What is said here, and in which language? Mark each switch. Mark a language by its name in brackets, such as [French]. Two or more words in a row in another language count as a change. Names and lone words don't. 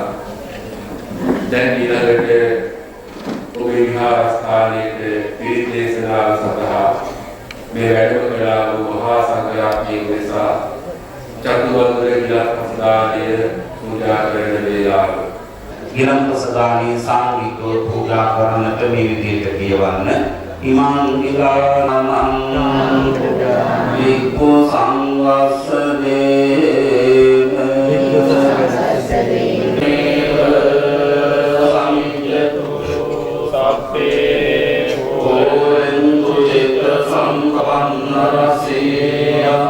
[Sinhala] දැන් ඊළඟට ඔබේ විහාරස්ථානයේ පිරිත් දේශනාව සඳහා මේ වැඩම කළා වූ මහා සංඝරත්නය නිසා චතුවර්ග ගිලන්පසදානය පූජා කරන වේලාව ගිලන්පසදානය සාංගිකව පූජා කරන්නට මේ විදියට කියවන්න. [Pali] ඉමං ගිලානං වික්ඛු සංවස්සදේව සංයතු සබ්බේ ඕෙන්තු චිත්ත සම්පන්න රසීය